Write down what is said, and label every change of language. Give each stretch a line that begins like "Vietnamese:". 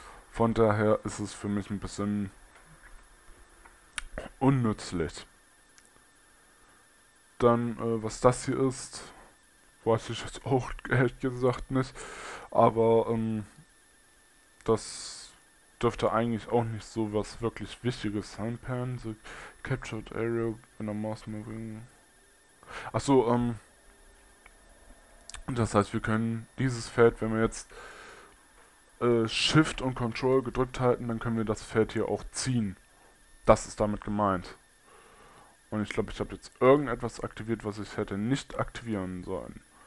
German: Von daher ist es für mich ein bisschen unnützlich. Dann, was das hier ist, weiß ich jetzt auch ehrlich gesagt nicht. Aber das dürfte eigentlich auch nicht so was wirklich Wichtiges sein.
English: Pan, the captured area when a mouse moving.
German: Achso, das heißt, wir können dieses Feld, wenn wir jetzt Shift und Control gedrückt halten, dann können wir das Feld hier auch ziehen. Das ist damit gemeint. Und ich glaube, ich habe jetzt irgendetwas aktiviert, was ich hätte nicht aktivieren sollen.